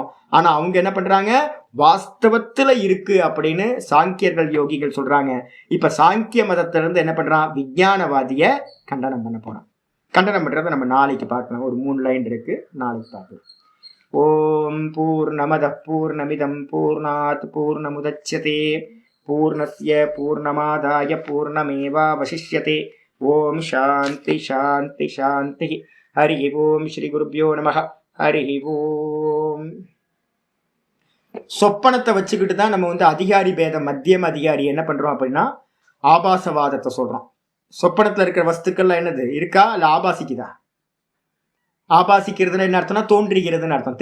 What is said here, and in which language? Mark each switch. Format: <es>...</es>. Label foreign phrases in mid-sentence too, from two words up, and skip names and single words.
<ta>ஆனா அவங்க என்ன பண்றாங்க? வாஸ்தவத்துல இருக்கு அப்படின்னு சாங்கியர்கள் யோகிகள் சொல்றாங்க. இப்ப சாங்கிய மதத்துல இருந்து என்ன பண்றான்? விஞ்ஞானவாதிய கண்டனம் பண்ண போறான். கண்டனம் பண்றதை நம்ம நாளைக்கு பார்க்கலாம்.</ta> <sa>ஒரு 3 லைன் இருக்கு, நாளைக்கு பார்க்கலாம். ॐ पूर्णमदः पूर्णमिदं पूर्णात् पूर्णमुदच्यते पूर्णस्य पूर्णमादाय पूर्णमेवावशिष्यते. ॐ शान्तिः शान्तिः शान्तिः. हरि ॐ. श्री गुरुभ्यो नमः. हरि ॐ.</sa> <ta>சொப்பனத்தை வச்சுக்கிட்டு தான் நம்ம வந்து அதிகாரி பேதம் மத்தியம் அதிகாரி என்ன பண்றோம் அப்படின்னா ஆபாசவாதத்தை சொல்றோம். சொப்பனத்துல இருக்கிற வஸ்துக்கள்லாம் என்னது? இருக்கா இல்ல ஆபாசிக்குதா? ஆபாசிக்கிறதுல என்ன அர்த்தம்னா தோன்றுகிறதுன்னு அர்த்தம்.</ta>